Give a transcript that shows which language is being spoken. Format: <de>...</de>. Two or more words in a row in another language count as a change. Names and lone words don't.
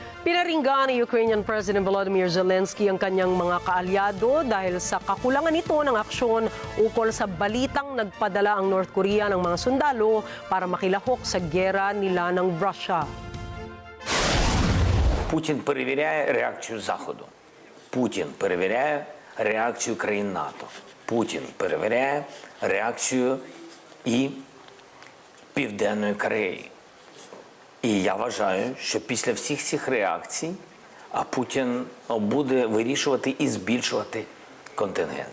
<tl>Pinaringgan ni</tl> <en>Ukrainian President</en> <tl>Volodymyr Zelensky ang kanyang mga kaalyado dahil sa kakulangan nito ng aksyon ukol sa balitang nagpadala ang North Korea ng mga sundalo para makilahok sa giyera nila ng Russia.</tl> <uk>Путін перевіряє реакцію Заходу. Путін перевіряє реакцію країн НАТО. Путін перевіряє реакцію і Південної Кореї. І я вважаю, що після всіх цих реакцій Путін буде вирішувати і збільшувати контингент.</uk>